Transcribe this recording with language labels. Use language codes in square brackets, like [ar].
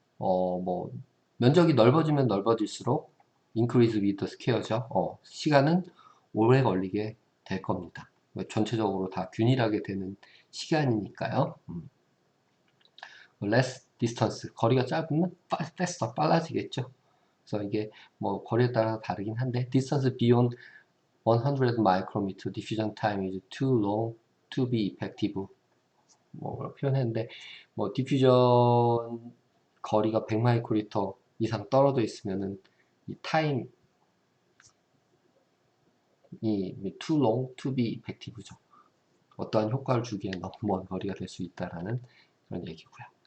[ko] 뭐 면적이 넓어지면 넓어질수록 [en] increase with the square [ko] 죠. 시간은 오래 걸리게 될 겁니다. 전체적으로 다 균일하게 되는 시간이니까요. [en] less distance, [ko] 거리가 짧으면 [en] faster, [ko] 빨라지겠죠. 그래서 이게 뭐 거리에 따라 다르긴 한데 [en] distance beyond 100 micrometer diffusion time is too long to be effective. [ko] 뭐 표현했는데 뭐 디퓨전 거리가 100 마이크로미터 이상 떨어져 있으면은 이 타임이 [en] too long to be effective [ko] 죠. 어떠한 효과를 주기엔 너무 먼 거리가 될 수 있다라는 그런 얘기고요.